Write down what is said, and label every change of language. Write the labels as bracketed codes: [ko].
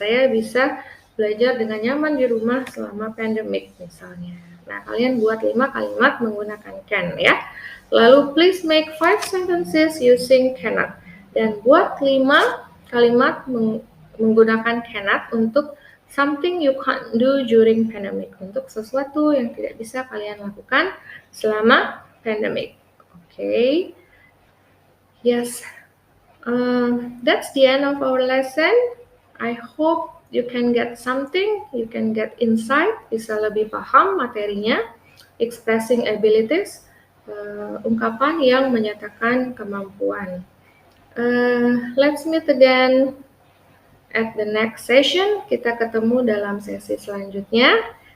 [id] Saya bisa belajar dengan nyaman di rumah selama pandemic misalnya. Nah, kalian buat 5 kalimat menggunakan can ya. [en] Lalu please make 5 sentences using cannot. [id] Dan buat 5 kalimat menggunakan cannot untuk [en] something you can't do during pandemic. [id] Untuk sesuatu yang tidak bisa kalian lakukan selama pandemic. [en] Okay. Yes. That's the end of our lesson. I hope you can get something, you can get insight, [id] bisa lebih paham materinya, [en] expressing abilities, [id] ungkapan yang menyatakan kemampuan. [en] Let's meet again at the next session. [id] Kita ketemu dalam sesi selanjutnya.